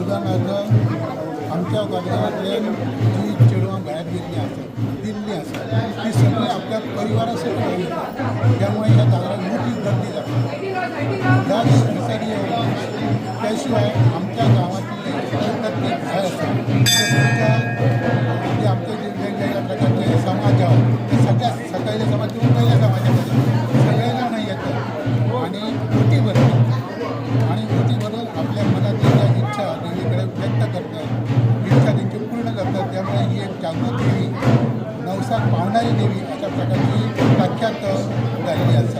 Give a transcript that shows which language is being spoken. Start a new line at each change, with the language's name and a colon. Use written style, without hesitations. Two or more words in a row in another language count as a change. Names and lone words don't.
Konkani: उदाहरणार्थ आमच्या कोरगांवांतल्यान जी चेडवां भायर गेल्लीं आसात दिल्ली आसात ती सगळीं आपल्या परिवारा सगळीं येतात. त्यामुळे ह्या जागराक मोठी गर्दी जाता.
Marathi: ह्या दिसांनी त्या शिवाय आमच्या गांवांतले प्रत्येक भायर आसा म्हणजे आमचे जे वेगवेगळ्या प्रकारचे समाज आहात ते सगळ्या सकयले समाज किंवा पयल्या समाजामध्ये सगळे जाण येतात आणि ओटी भरतात आणि ओटी भरून आपल्या मनातली ज्या इच्छा देवीकडे व्यक्त करतात इच्छा त्यांची पूर्ण करतात.
Konkani: त्यामुळे ही एक जागृत देवी नवसाक पावणारी देवी अशा प्रकारची व्याख्यात जाल्ली आसा.